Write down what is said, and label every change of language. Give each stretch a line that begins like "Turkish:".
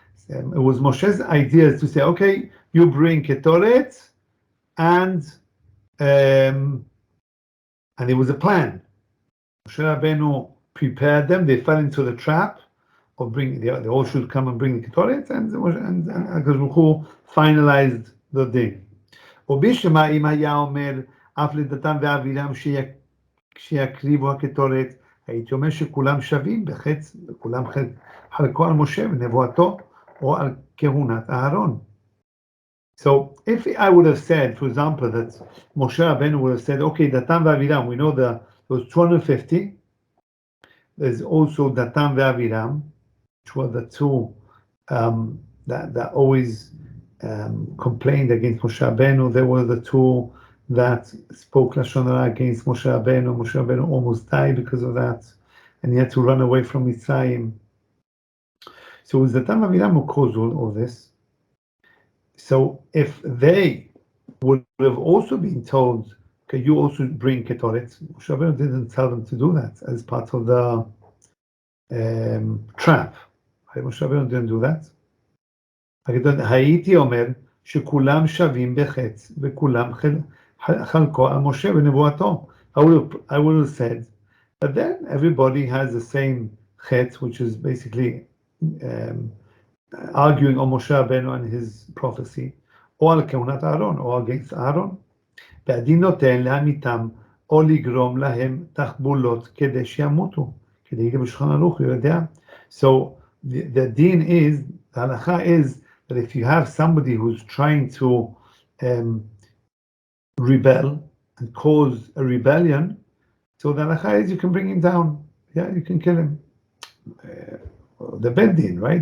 English: It was Moshe's idea to say, okay, you bring Ketoret, and it was a plan. Moshe Rabbeinu prepared them. They fell into the trap of bringing. They all should come and bring the Ketoret, and HaKadosh Baruch Hu finalized the day.
Hebrew: ובשמע אם היה אומר אף לדתם ואבירם שיקריבו הקטורת, הייתי אומר שכולם שווים בחץ, וכולם חלקו על משה ונבואתו או על כהונת אהרון.
English: So if I would have said, for example, that Moshe Rabbeinu would have said, okay, Datam ve'Aviram, we know those 250. There's also Datam ve'Aviram, which were the two that always complained against Moshe Rabbeinu. They were the two that spoke Lashon Hara against Moshe Rabbeinu. Moshe Rabbeinu almost died because of that, and he had to run away from Mitzrayim. So it was Datam ve'Aviram who caused all this. So if they would have also been told, okay, you also bring Ketoret, Moshe Rabbeinu didn't tell them to do that as part of the trap. Moshe Rabbeinu didn't do that.
Hebrew: הייתי אומר שכולם שווים בחץ וכולם חלקו על משה ונבואתו.
English: I would have said, but then everybody has the same chetz, which is basically arguing on Moshe Rabbeinu and his prophecy,
Hebrew: או על כהונת אהרון, או
English: against אהרון.
Hebrew: והדין נותן להמיתם או לגרום להם תחבולות כדי שימותו, כדי יגיע בשולחן ערוך,
English: you
Hebrew: יודע.
English: So the din is, the halacha is that if you have somebody who's trying to rebel and cause a rebellion, so the halacha is you can bring him down. Yeah, you can kill him. The bed din, right?